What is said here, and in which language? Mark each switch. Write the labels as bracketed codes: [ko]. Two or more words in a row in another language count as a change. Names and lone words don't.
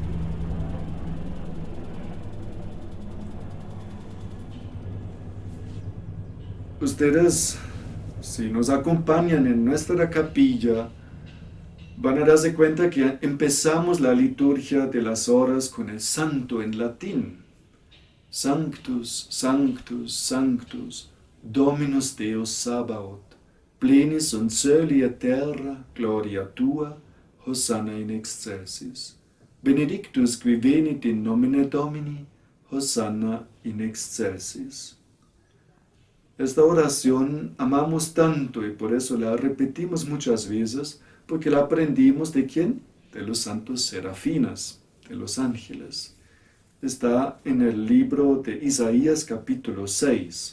[es] Ustedes, si nos acompañan en nuestra capilla, van a darse cuenta que empezamos la liturgia de las horas con el santo en latín. [la] Sanctus, Sanctus, Sanctus, Dominus Deus Sabaoth, plenis sunt coeli et terra, gloria tua, Hosanna in excelsis. Benedictus qui venit in nomine Domini, Hosanna in excelsis. [es] Esta oración amamos tanto y por eso la repetimos muchas veces, porque la aprendimos ¿de quién? De los santos serafinas, de los ángeles. Está en el libro de Isaías capítulo 6.